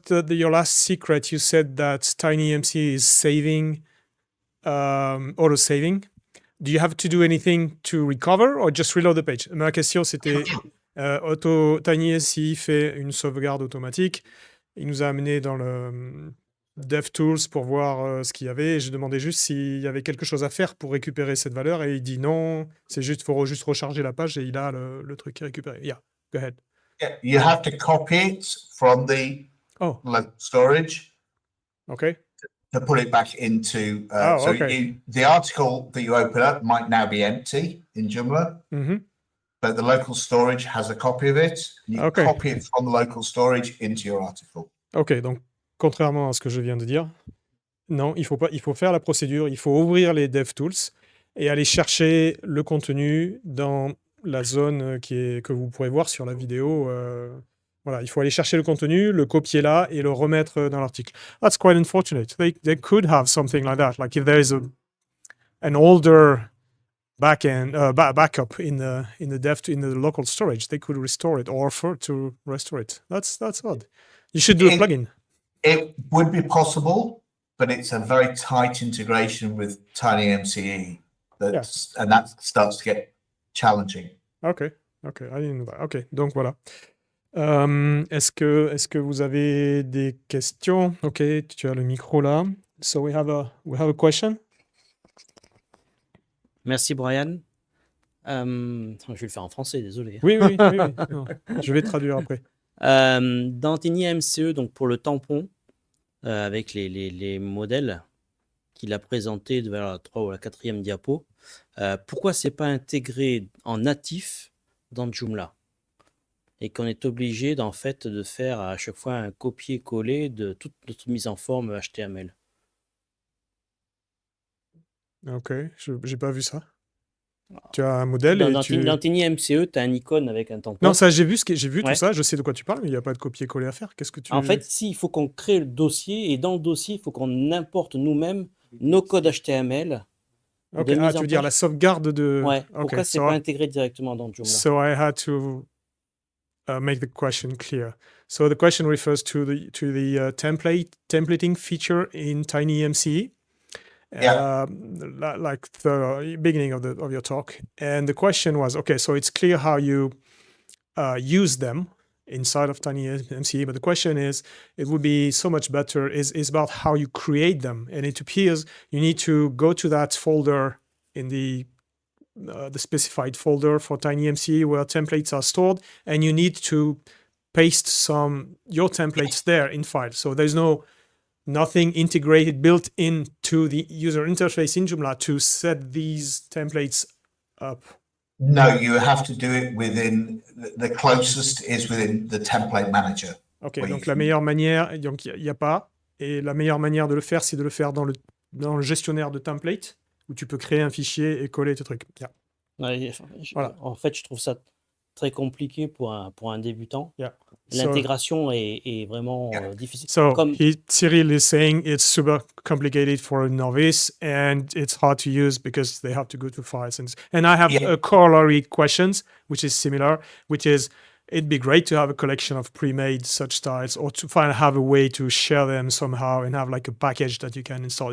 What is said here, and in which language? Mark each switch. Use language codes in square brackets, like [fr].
[en] Your last secret, you said that TinyMC is saving, auto-saving. Do you have to do anything to recover or just reload the page? [fr] Ma question, c'était TinyMC fait une sauvegarde automatique. Il nous a amené dans le DevTools pour voir ce qu'il y avait. Et je demandais juste s'il y avait quelque chose à faire pour récupérer cette valeur. Et il dit non, c'est juste, faut juste recharger la page et il a le truc qui est récupéré. [en] Yeah, go ahead. Yeah, you have to copy it from the local storage. Okay. To put it back into the article that you open up might now be empty in Joomla, but the local storage has a copy of it. You copy it from the local storage into your article. [fr] Ok, donc contrairement à ce que je viens de dire, non, il faut faire la procédure, il faut ouvrir les DevTools et aller chercher le contenu dans la zone que vous pourrez voir sur la vidéo. Voilà, il faut aller chercher le contenu, le copier là et le remettre dans l'article. [en] That's quite unfortunate. They could have something like that. Like if there is an older backup in the local storage, they could restore it or offer to restore it. That's odd. You should do a plugin. It would be possible, but it's a very tight integration with TinyMCE. And that starts to get challenging. Okay, I didn't know that. [fr] Okay, donc voilà. Est-ce que vous avez des questions? Ok, tu as le micro là. [en] So we have a question. [fr] Merci Brian. Je vais le faire en français, désolé. Oui. Non, je vais traduire après. Dans TinyMCE, donc pour le tampon, avec les modèles qu'il a présentés vers la 3 ou la 4e diapo, pourquoi c'est pas intégré en natif dans Joomla et qu'on est obligé de faire à chaque fois un copier-coller de toute notre mise en forme HTML? Ok, j'ai pas vu ça. Tu as un modèle dans TinyMCE, tu as une icône avec un tampon. Non, ça j'ai vu tout ça, je sais de quoi tu parles, mais il n'y a pas de copier-coller à faire. Qu'est-ce que tu... En fait, il faut qu'on crée le dossier et dans le dossier, il faut qu'on importe nous-mêmes nos codes HTML. Ok, tu veux dire la sauvegarde de... Ouais, pourquoi c'est pas intégré directement dans Joomla? [en] So I had to make the question clear. So the question refers to the templating feature in TinyMCE. Like the beginning of your talk, and the question was, okay, so it's clear how you use them inside of TinyMCE, but the question is, it would be so much better is about how you create them, and it appears you need to go to that folder in the specified folder for TinyMCE where templates are stored, and you need to paste your templates there in file. So there's nothing integrated, built into the user interface in Joomla to set these templates up. No, you have to do it within, the closest is within the template manager. [fr] Ok, donc la meilleure manière, donc il n'y a pas, et la meilleure manière de le faire, c'est de le faire dans le gestionnaire de template, où tu peux créer un fichier et coller tes trucs. [en] Yeah. [fr] Ouais, voilà. En fait, je trouve ça très compliqué pour un débutant. [en] Yeah. [fr] L'intégration est vraiment difficile. [en] So Cyril is saying it's super complicated for a novice and it's hard to use because they have to go to files. And I have a corollary questions, which is similar, which is it'd be great to have a collection of pre-made such styles or to have a way to share them somehow and have like a package that you can install.